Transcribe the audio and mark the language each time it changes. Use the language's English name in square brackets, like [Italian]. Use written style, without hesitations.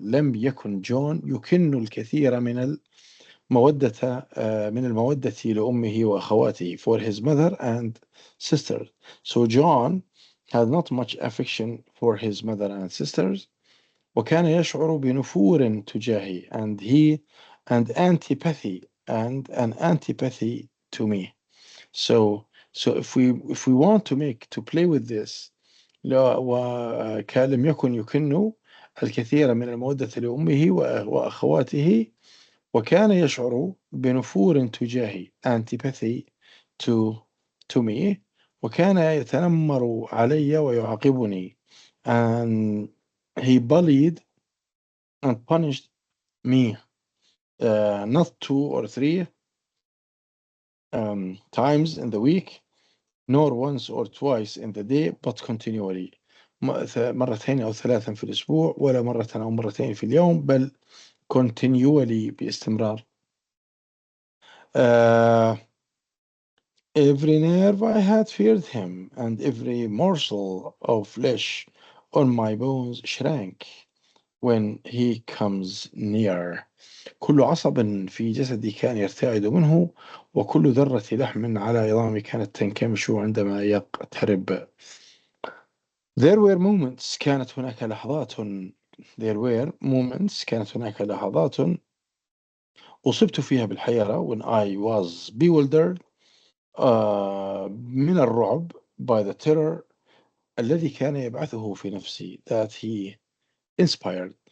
[Arabic] لم يكن جون يكن الكثير من المودة من المودة لأمه وأخواته, [English] for his mother and sister. So John had not much affection for his mother and sisters. [Arabic] وكان يشعر بنفور تجاهي, [English] and antipathy, and an antipathy to me. So if we want to play with this, [Arabic] لا وكان لم يكن يكن الكثير من المودة لأمه وأخواته, وكان يشعر بنفور تجاهي, [English] antipathy to me, [Arabic] وكان يتنمر علي ويعاقبني, [English] and he bullied and punished me not 2 or 3 times in the week, nor once or twice in the day, but continually. [Arabic] مرتين أو 3 في الأسبوع, ولا مرة أو مرتين في اليوم, بل [English] continually, [Arabic] باستمرار. [English] Every nerve I had feared him, and every morsel of flesh on my bones shrank when he comes near. [Arabic] كل عصب في جسدي كان يرتعد منه, وكل ذرة لحم على عظامي كانت تنكمش عندما يقترب. [English] There were moments, [Arabic] كانت هناك لحظات. [English] There were moments, [Arabic] كانت هناك لحظات أصبت فيها بالحيرة, [English] when I was bewildered [Arabic] من الرعب, [English] by the terror [Arabic] الذي كان يبعثه في نفسي, [English] that he inspired.